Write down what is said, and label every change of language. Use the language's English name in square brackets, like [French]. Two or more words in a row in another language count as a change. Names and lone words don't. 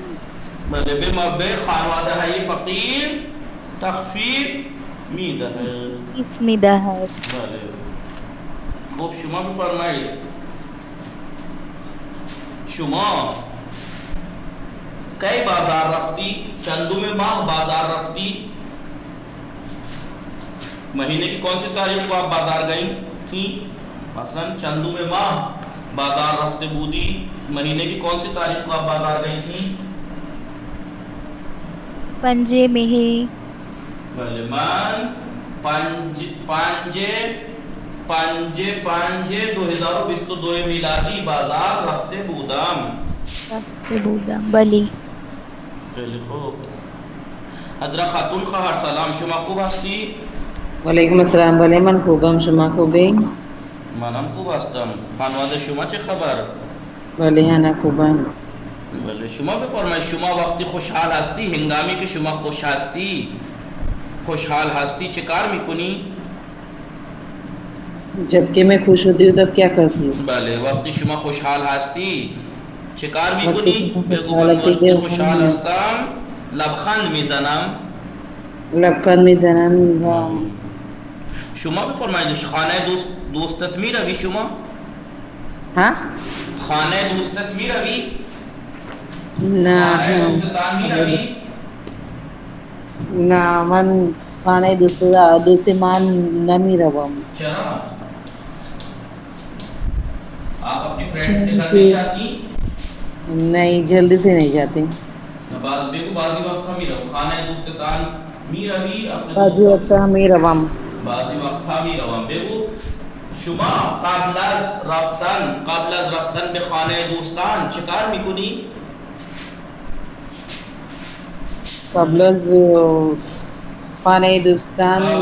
[Persian] بله به خانواده های فقیر تخفیف میدهد. اسم میدهد. بله خب شما بفرمایید شما کی بازار رفتی؟ چندم ماہ بازار رفتی؟ [Urdu] مہینے کی کون سی تاریخ کو آپ بازار گئی تھی؟ [Persian] مثلا چندم ماہ بازار رفتے بودی، [Urdu] مہینے کی کون سی تاریخ کو آپ بازار گئی تھی؟ 5 مئی. [Persian] بله من 5/5/2022 میلادی بازار رفته بودم. بله. خیلی خوب. حضرت خاتون خواهر سلام، شما خوب هستی؟ وعلیکم السلام. بله من خوبم. شما خوبی؟ منم خوب هستم. خانواده شما چه خبر؟ بله انا خوبم. بله شما بفرمایید شما وقتی خوشحال هستی، هنگامی که شما خوشحال هستی چه کار میکنی؟ [Urdu] جب کہ میں خوش ہوتی ہوں تب کیا کرتی ہوں؟ [Persian] بله وقتی شما خوشحال هستی چه کار وقتی میکنی؟ شما بگو خوشحال من هستی وقتی که خوشحال هستم لبخند میزنم. لبخند میزنم و شما بفرمایید خانه دوستت میروی شما؟ ها؟ خانه دوستت میروی؟ نه خانه دوستتان میروی؟ نه من خانه دوست من نمیروم. چرا؟ [Urdu] آپ اپنی فرینڈ سے گھر نہیں جاتی؟ نہیں جلدی سے نہیں جاتی. [Persian] بگو بعضی وقت ہم میروم خانه دوستتان میروی؟ بعضی وقت میروم. بعضی وقت ها میروم. بگو شما قبل از رفتن به خانه دوستان چه کار میکنی؟ قبل از خانه دوستان